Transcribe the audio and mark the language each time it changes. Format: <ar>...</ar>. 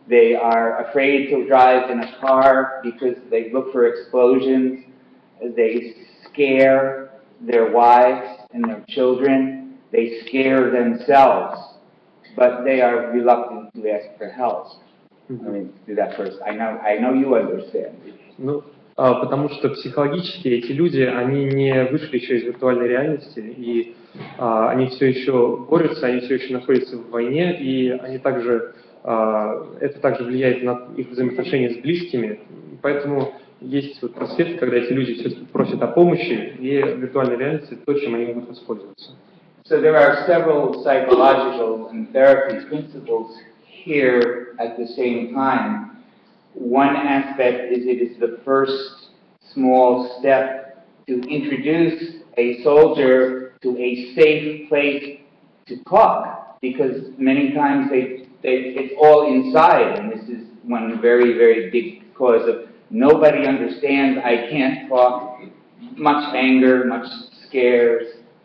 <en>They are afraid to drive in a car because they look for explosions. They scare their wives and their children. They scare themselves, but they are reluctant to ask for help. Let me do that first. I know you understand.</en> <ru>Ну, потому что психологически эти люди, они не вышли еще из виртуальной реальности, и они все еще борются, они все еще находятся в войне, и они также, это также влияет на их взаимоотношения с близкими, поэтому есть вот просвет, когда эти люди все-таки просят о помощи, и виртуальная реальность — это то, чем они могут воспользоваться.</ru> <en>So there are several psychological and therapy principles here at the same time. One aspect is it is the first small step to introduce a soldier to a safe place to talk, because many times it's all inside, and this is one very, very big cause of nobody understands, I can't talk, much anger, much scares.</en>